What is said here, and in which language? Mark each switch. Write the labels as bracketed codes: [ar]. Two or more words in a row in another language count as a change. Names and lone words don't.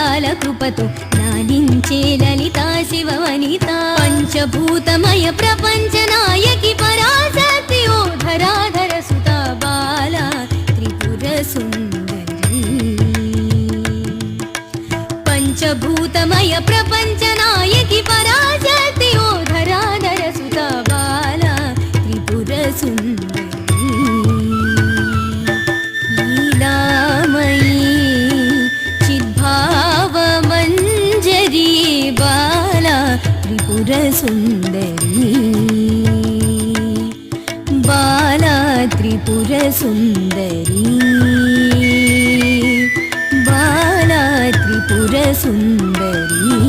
[te] కృపతో లాలించే లలితా శివవనిత పంచభూతమయ ప్రపంచ నాయకి పరాశక్తి ఓ ధరాధర సుత బాల త్రిపుర సుందరి పంచభూతమయ ప్రపంచ నాయకి పరాశక్తి ఓ ధరాధర సుత బాల త్రిపుర సుందరి लीलामयी [sa] चिद्भावमञ्जरी बाला त्रिपुरसुन्दरी बाला त्रिपुरसुन्दरी बाला त्रिपुरसुन्दरी